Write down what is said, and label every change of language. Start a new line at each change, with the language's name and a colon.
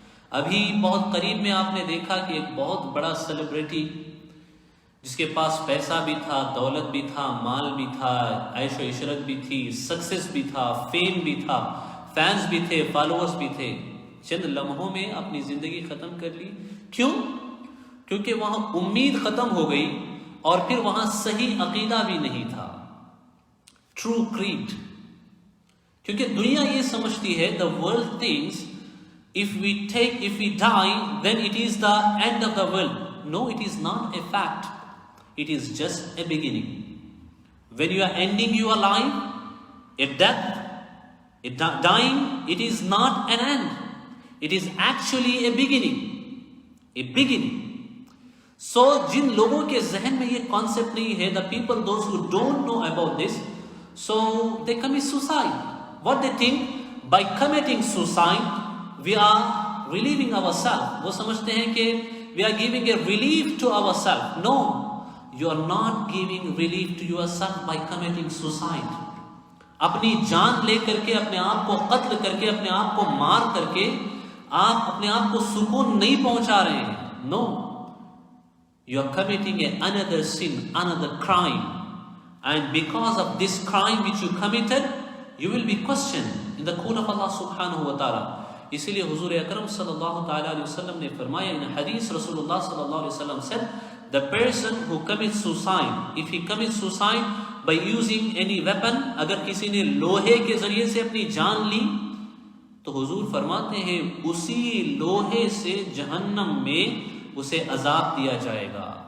Urdu: ابھی بہت قریب میں آپ نے دیکھا کہ ایک بہت بڑا سیلیبریٹی جس کے پاس پیسہ بھی تھا, دولت بھی تھا, مال بھی تھا, عیش و عشرت بھی تھی, سکسیس بھی تھا, فیم بھی تھا, فینس بھی تھے, فالوورز بھی تھے, چند لمحوں میں اپنی زندگی ختم کر لی. کیوں؟ کیونکہ وہاں امید ختم ہو گئی اور پھر وہاں صحیح عقیدہ بھی نہیں تھا, ٹرو کریڈ. کیونکہ دنیا یہ سمجھتی ہے,
English: the world thinks if we die then it is the end of the world. No, it is not a fact. It is just a beginning. When you are ending your life, a death, a dying, it is not an end. It is actually a beginning. A beginning. So,
Urdu: جن لوگوں کے ذہن میں یہ concept نہیں ہے,
English: the people, those who don't know about this, So they commit suicide. What they think? By committing suicide, we are relieving ourselves.
Urdu: وہ سمجھتے ہیں کہ
English: we are giving a relief to ourselves. No, you are not giving relief to yourself by committing suicide.
Urdu: اپنی جان لے کر کے، اپنے آپ کو قتل کر کے، اپنے آپ کو مار کر کے آپ اپنے آپ کو سکون نہیں پہنچا رہے ہیں.
English: No, you are committing another sin, another crime, and because of this crime which you committed, you will be questioned in the court of Allah subhanahu wa ta'ala.
Urdu: اسی لیے حضور اکرم صلی اللہ تعالی علیہ وسلم نے فرمایا in حدیث رسول اللہ صلی اللہ علیہ وسلم
English: said, the person who commits suicide, if he commits suicide by using any weapon,
Urdu: اگر کسی نے لوہے کے ذریعے سے اپنی جان لی تو حضور فرماتے ہیں اسی لوہے سے جہنم میں اسے عذاب دیا جائے گا.